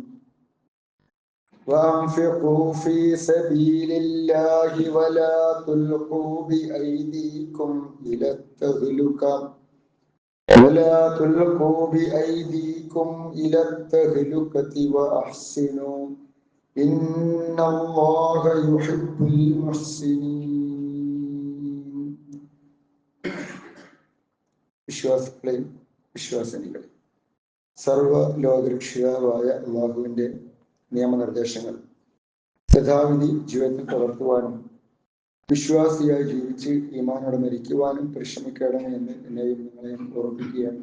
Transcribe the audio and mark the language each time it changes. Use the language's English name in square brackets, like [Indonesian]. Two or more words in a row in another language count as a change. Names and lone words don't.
[Arabic] وأنفقوا في سبيل الله ولا تلقوا بأيديكم إلى التهلكة وأحسنوا إن الله يحب المحسنين. [Malayalam] വിശ്വാസികളെയും വിശ്വാസിനികളെയും സർവ്വലോകരക്ഷിതാവായ അല്ലാഹുവിന്റെ നിയമനിർദ്ദേശങ്ങൾ യഥാവിധി ജീവിതത്തിൽ പകർത്തുവാനും വിശ്വാസിയായി ജീവിച്ച് ഈമാനോടെ മരിക്കുവാനും പരിശ്രമിക്കണമെന്ന് എന്നെയും നിങ്ങളെയും ഓർമ്മിപ്പിക്കുകയാണ്.